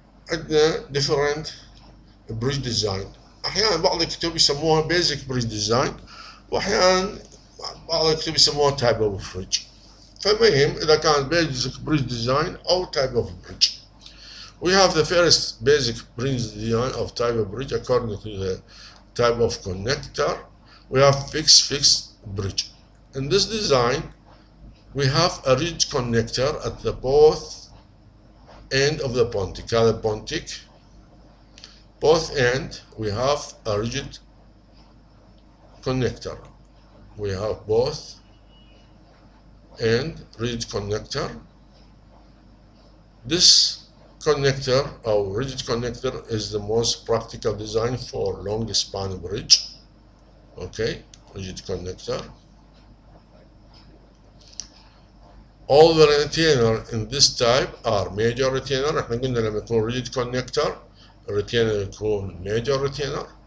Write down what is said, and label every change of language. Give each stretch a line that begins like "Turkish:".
Arabic: عندنا
English: different bridge design.
Arabic: أحيانا بعض الكتب يسموها
English: basic bridge design،
Arabic: واحيانا بعض الكتب يسموها
English: type of bridge.
Arabic: فالمهم اذا كان
English: basic bridge design او type of bridge. We have the first basic bridge design of type of bridge according to the type of connector. We have fixed bridge. In this design we have a ridge connector at the both end of the pontic.
Arabic: هذا
English: pontic both end we have a rigid connector. We have both and rigid connector. This connector or rigid connector is the most practical design for long span bridge. Okay, rigid connector. All the retainer in this type are major retainer.
Arabic: احنا قلنا لما يكون
English: rigid connector
Arabic: الريتينر يكون
English: major retainer.